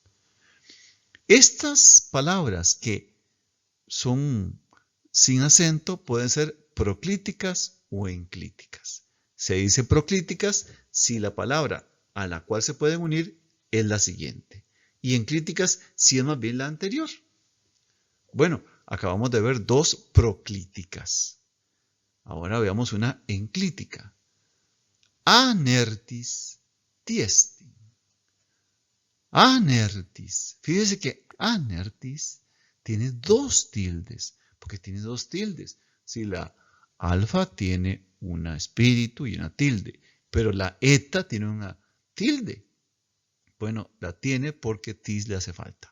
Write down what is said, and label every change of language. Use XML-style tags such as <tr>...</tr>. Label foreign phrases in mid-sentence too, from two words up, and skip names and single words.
<es>Estas palabras que son sin acento pueden ser proclíticas o enclíticas. Se dice proclíticas si la palabra a la cual se pueden unir es la siguiente. Y enclíticas si es más bien la anterior. Bueno, acabamos de ver dos proclíticas. Ahora veamos una enclítica.</es> <el>ἀνήρ τις ἐστιν.</el> <es>Anertis. Fíjese que anertis tiene dos tildes. ¿Por qué tiene dos tildes? Si la alfa tiene un espíritu y una tilde, pero la eta tiene una tilde. Bueno, la tiene porque tis le hace falta.</es>